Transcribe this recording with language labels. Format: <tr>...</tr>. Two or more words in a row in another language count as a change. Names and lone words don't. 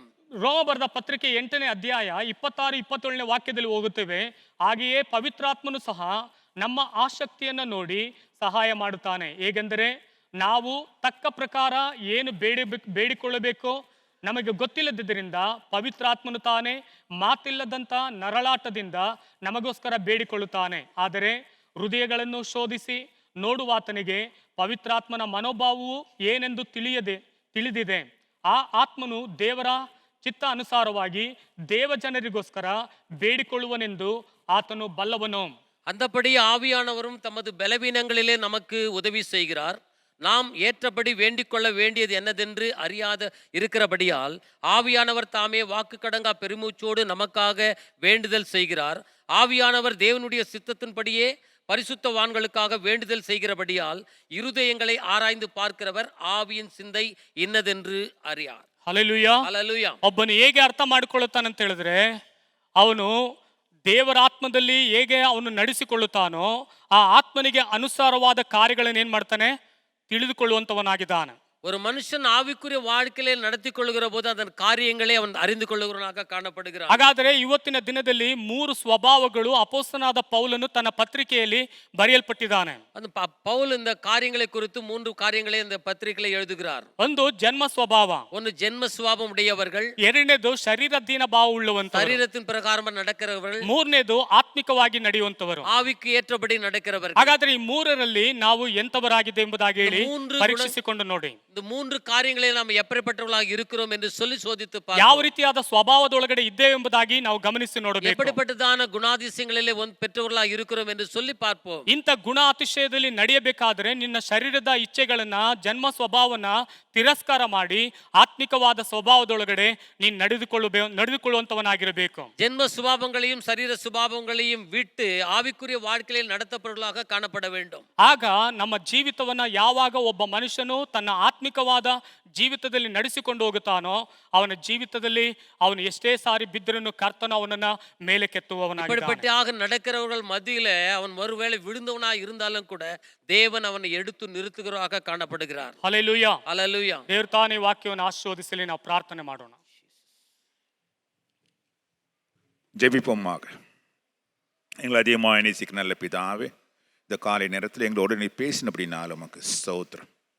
<kn>ರೋಮ ಬರೆದ ಪತ್ರಿಕೆ 8ನೇ ಅಧ್ಯಾಯ 26-27ನೇ ವಾಕ್ಯದಲ್ಲಿ ಹೋಗುತ್ತೇವೆ. ಹಾಗೆಯೇ ಪವಿತ್ರಾತ್ಮನು ಸಹ ನಮ್ಮ ಆಸಕ್ತಿಯನ್ನು ನೋಡಿ ಸಹಾಯ ಮಾಡುತ್ತಾನೆ. ಹೇಗೆಂದರೆ, ನಾವು ತಕ್ಕ ಪ್ರಕಾರ ಏನು ಬೇಡಿಕೊಳ್ಳಬೇಕೋ ನಮಗೆ ಗೊತ್ತಿಲ್ಲದಿದ್ದರಿಂದ ಪವಿತ್ರಾತ್ಮನು ತಾನೇ ಮಾತಿಲ್ಲದಂಥ ನರಳಾಟದಿಂದ ನಮಗೋಸ್ಕರ ಬೇಡಿಕೊಳ್ಳುತ್ತಾನೆ. ಆದರೆ ಹೃದಯಗಳನ್ನು ಶೋಧಿಸಿ ನೋಡುವಾತನಿಗೆ ಪವಿತ್ರಾತ್ಮನ ಮನೋಭಾವವು ಏನೆಂದು ತಿಳಿದಿದೆ. ಆ ಆತ್ಮನು ದೇವರ ಚಿತ್ತ ಅನುಸಾರವಾಗಿ ದೇವಜನರಿಗೋಸ್ಕರ ಬೇಡಿಕೊಳ್ಳುವನೆಂದು ಆತನು ಬಲ್ಲವನು.</kn> <ta>அந்தபடி ஆவியானவரும் தமது பலவீனங்களிலே நமக்கு உதவி செய்கிறார். நாம் ஏற்றபடி வேண்டிக் கொள்ள வேண்டியது என்னதென்று அறியாத இருக்கிறபடியால் ஆவியானவர் தாமே வாக்கு கடங்கா பெருமூச்சோடு நமக்காக வேண்டுதல் செய்கிறார். ஆவியானவர் தேவனுடைய சித்தத்தின்படியே பரிசுத்தவான்களுக்காக வேண்டுதல் செய்கிறபடியால் இருதயங்களை ஆராய்ந்து பார்க்கிறவர் ஆவியின் சிந்தை இன்னதென்று அறியார்.</ta> <kn>ಹಲ್ಲೆಲೂಯಾ.</kn> <ta>ஹல்லேலூயா.</ta> <kn>ಒಬ್ಬನು ಹೇಗೆ ಅರ್ಥ ಮಾಡಿಕೊಳ್ಳುತ್ತಾನಂತ ಹೇಳಿದ್ರೆ, ಅವನು ದೇವರ ಆತ್ಮದಲ್ಲಿ ಹೇಗೆ ಅವನು ನಡೆಸಿಕೊಳ್ಳುತ್ತಾನೋ ಆ ಆತ್ಮನಿಗೆ ಅನುಸಾರವಾದ ಕಾರ್ಯಗಳನ್ನು ಏನ್ ಮಾಡ್ತಾನೆ, ತಿಳಿದುಕೊಳ್ಳುವಂತವನಾಗಿದ್ದಾನೆ.</kn> <ta>ஒரு மனுஷன் ஆவிக்குரிய வாழ்க்கையிலே நடத்தி கொள்ளுகிற போது அதன் காரியங்களே அவன் அறிந்து கொள்ளுகிறவனாக காணப்படுகிறான்.</ta> <kn>ಹಾಗಾದರೆ ಇವತ್ತಿನ ದಿನದಲ್ಲಿ 3 ಸ್ವಭಾವಗಳು ಅಪೊಸ್ತಲನಾದ ಪೌಲನು ತನ್ನ ಪತ್ರಿಕೆಯಲ್ಲಿ ಬರೆಯಲ್ಪಟ್ಟಿದ್ದಾನೆ.</kn> <ta>அந்த பவுல் இந்த காரியங்களை குறித்து 3 காரியங்களை இந்த பத்திரிகையில் எழுதுகிறார்.</ta> <kn>ಒಂದು ಜನ್ಮ ಸ್ವಭಾವ,</kn> <ta>ஒன்று ஜென்ம சுபாவம் உடையவர்கள்,</ta> <kn>ಎರಡನೇದು ಶರೀರಾಧೀನ ಭಾವ ಉಳ್ಳವಂತವರು,</kn> <ta>சரீரத்தின் பிரகாரம் நடக்கிறவர்கள்,</ta> <kn>ಮೂರನೇದು ಆತ್ಮಿಕವಾಗಿ ನಡೆಯುವಂತವರು.</kn> <ta>ஆவிக்கு ஏற்றபடி நடக்கிறவர்கள்.</ta> <kn>ಹಾಗಾದ್ರೆ ಈ ಮೂರರಲ್ಲಿ ನಾವು ಎಂತವರಾಗಿದೆ ಎಂಬುದಾಗಿ ಹೇಳಿ ಮೂರು ಪರೀಕ್ಷಿಸಿಕೊಂಡು ನೋಡಿ.</kn> <ta>இந்த 3 காரியங்களை நாம் எப்படிப்பட்டவர்களாக இருக்கிறோம் என்று சொல்லி சோதித்து</ta> <kn>ಯಾವ</kn> <ta>பார்ப்போம்.</ta> <kn>ರೀತಿಯಾದ ಸ್ವಭಾವದೊಳಗಡೆ ಇದ್ದೇವೆ ಎಂಬುದಾಗಿ ನಾವು ಗಮನಿಸಿ ನೋಡಬೇಕು.</kn> <ta>எப்படிப்பட்டதான குணாதிசயங்களிலே பெற்றவர்களாக இருக்கிறோம் என்று சொல்லி பார்ப்போம்.</ta> <kn>ಇಂಥ ಗುಣ ಅತಿಶಯದಲ್ಲಿ ನಡೆಯಬೇಕಾದ್ರೆ ನಿನ್ನ ಶರೀರದ ಇಚ್ಛೆಗಳನ್ನ, ಜನ್ಮ ಸ್ವಭಾವನ ತಿರಸ್ಕಾರ ಮಾಡಿ ಆತ್ಮಿಕವಾದ ಸ್ವಭಾವದೊಳಗಡೆ ನೀನು ನಡೆದುಕೊಳ್ಳುವಂತವನಾಗಿರಬೇಕು.</kn> <ta>ஜென்ம சுபாவங்களையும் சரீர சுபாவங்களையும் விட்டு ஆவிக்குரிய வாழ்க்கையில் நடத்தப்படுவதாக காணப்பட வேண்டும்.</ta> <kn>ಆಗ ನಮ್ಮ ಜೀವಿತವನ್ನ ಯಾವಾಗ ಒಬ್ಬ ಮನುಷ್ಯನು ತನ್ನ ಆತ್ಮಿಕವಾದ ಜೀವಿತದಲ್ಲಿ ನಡೆಸಿಕೊಂಡು ಹೋಗುತ್ತಾನೋ ಅವನ ಜೀವಿತದಲ್ಲಿ ಅವನು ಎಷ್ಟೇ ಸಾರಿ ಬಿದ್ದರನ್ನು ಕರ್ತನ ಅವನನ್ನ ಮೇಲೆ ಕೆತ್ತುವವನಾಗಿದ್ದಾನೆ.</kn> <ta>இப்படிப்பட்டதாக நடக்கிறவர்கள் மத்தியிலே அவன் ஒருவேளை விழுந்தவனாக இருந்தாலும் கூட தேவன் அவனை எடுத்து நிறுத்துகிறவராக காணப்படுகிறார்.</ta> <kn>ಹಲ್ಲೆಲೂಯಾ,</kn> <ta>ஹல்லேலூயா.</ta> <kn>ದೇವರು ತಾನೇ ವಾಕ್ಯವನ್ನು ಆಶೀರ್ವದಿಸಲಿ. ನಾವು ಪ್ರಾರ್ಥನೆ ಮಾಡೋಣ.</kn> <ta>ஜெபிப்போமாக. எங்களை அதிகமாக நேசிக்க நல்ல பிதாவே, இந்த காலை நேரத்தில் எங்களோட நீ பேசினபடினாலும் உமக்கு ஸ்தோத்திரம்.</ta>